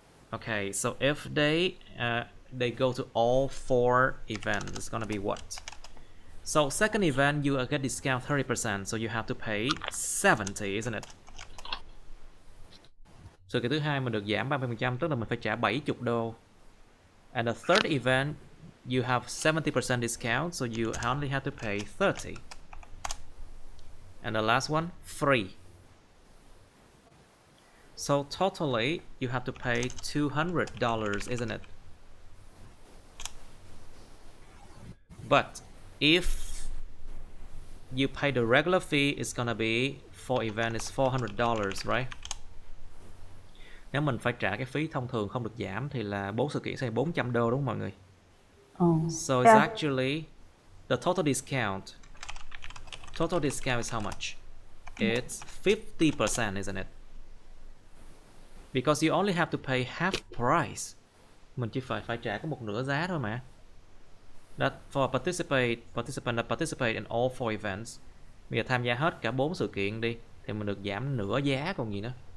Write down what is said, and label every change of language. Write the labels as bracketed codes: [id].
[en] Okay, so if they go to all 4 events, it's gonna be what? So second event you get discount 30%, so you have to pay 70, isn't it? [vi] Sự kiện thứ hai mình được giảm 30%, tức là mình phải trả $70. [en] And the third event you have 70% discount, so you only have to pay 30. And the last one, free. So totally you have to pay $200, isn't it? But if you pay the regular fee, it's gonna be for event is $400, right? [vi] Nếu mình phải trả cái phí thông thường không được giảm thì là 4 sự kiện sẽ là $400, đúng không mọi người? [en] So it's actually the total discount. Total discount is how much? It's 50%, isn't it? Because you only have to pay half price. [vi] Mình chỉ phải trả có một nửa giá thôi mà. [en] That for participant that participate in all 4 events. [vi] Bây giờ tham gia hết cả 4 sự kiện đi thì mình được giảm nửa giá còn gì nữa.